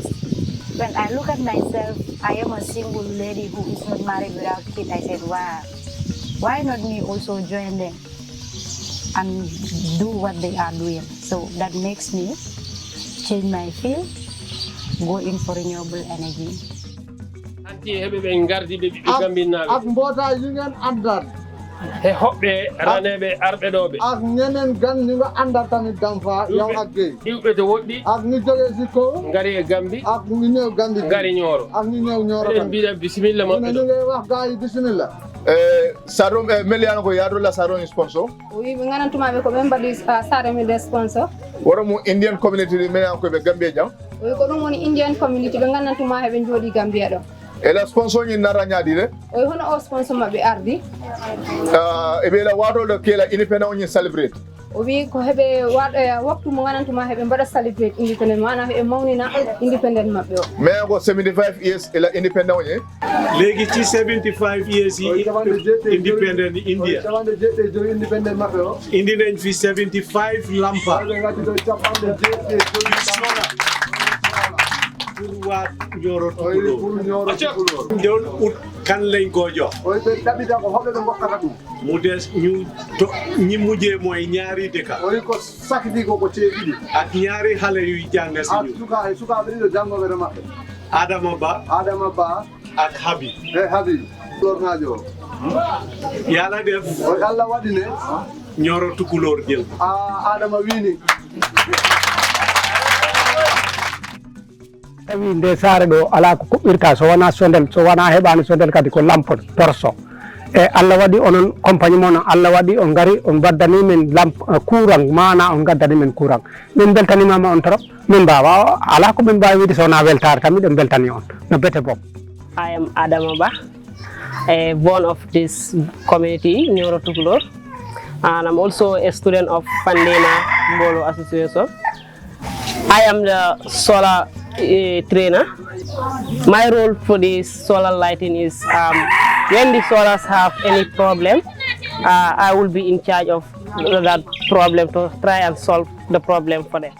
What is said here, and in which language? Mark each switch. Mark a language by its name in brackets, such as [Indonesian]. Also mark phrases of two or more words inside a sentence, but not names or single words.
[English] When I look at myself, I am a single lady who is not married without kids. I said, wow, why not me also join them and do what they are doing? So that makes me change my field, go in for renewable energy. [Wolof] ak mbootaay yi ngeen àndal [Fula] he hoɓɓe raneɓe arɓe ɗoɓe [Wolof] ak ñeneen gan ñi nga àndal tamit Damfa yow ak Guèye [Fula] iwɓe to woɗɗi [Wolof] ak ñi jógee si kaw [Fula] ngari e Gambi [Wolof] ak ñi ñëw Gambi [Fula] ngari Nioro [Wolof] ak ñi ñëw Nioro [Fula] en mbiɗa bisimilla maɓɓe [Wolof] ñu ngay wax gars yi bisimilla [Fula] Sarom Meliano ko yaado la Sarom sponsor. Oui, ɓe gandantumaɓe ko ɓe mbaɗi Sarom sponsor. Wara mo [English] Indian community [Fula] Meliano ko ɓe Gambia jam. Oui, ko ɗum woni [English] Indian community [Fula] ɓe gandantuma heɓe jooɗi Gambia ɗo. E la sponsor ñi nara ñaadire. Oui, hono o sponsor maɓɓe ardi. E ɓe la waatoɗo kela independent ñi celebrate. O wi ko heɓe waktu mo gandantuma heɓe mbaɗa [English] celebrate independent [Fula] manam heɓe mawnina independent maɓɓe o. Mais ko 75 years e la independent ñi. [Wolof] Léegi ci 75 years yi [English] independent India. [Fula] independent maɓɓe o. [Wolof] Indi nañ fi 75 lampa. Pour waa Nioro Tukulóor doon ut kan lañ ko jox mu des ñi mujjee mooy ñaari dëkka ak ñaari xale yuy jàng si ñu Adama Ba ak Habib Yàlla def Nioro Tukulóor jël [Fula] Adama wini tawi nde saare ɗo ala ko kuɓɓirta so wona sondel so wona heɓani sondel kadi ko lampon torso e Allah waɗi onon compagnie moon Allah waɗi on gari on baddani men courant mana on gaddani men courant min beltanimama on trop min mbawa ala ko min mbawi wiide so wona weltare tan miɗen beltani on no bete boom. [English] I am Adama Ba, born of this community, Nioro Tukulóor, and I'm also a student of Pandema Mbolo Association. I am the solar trainer. My role for this solar lighting is when the solars have any problem, I will be in charge of that problem to try and solve the problem for them.